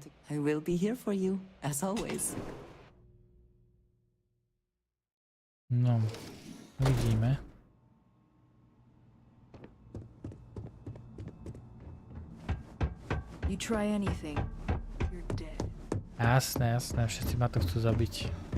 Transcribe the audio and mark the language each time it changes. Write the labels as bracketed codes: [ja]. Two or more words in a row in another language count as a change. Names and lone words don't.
[en] I will be here for you, as always. [sk] No, vidíme. [en] You try anything, you're dead. [sk] Jasné, jasné, všetci ma to chcú zabiť.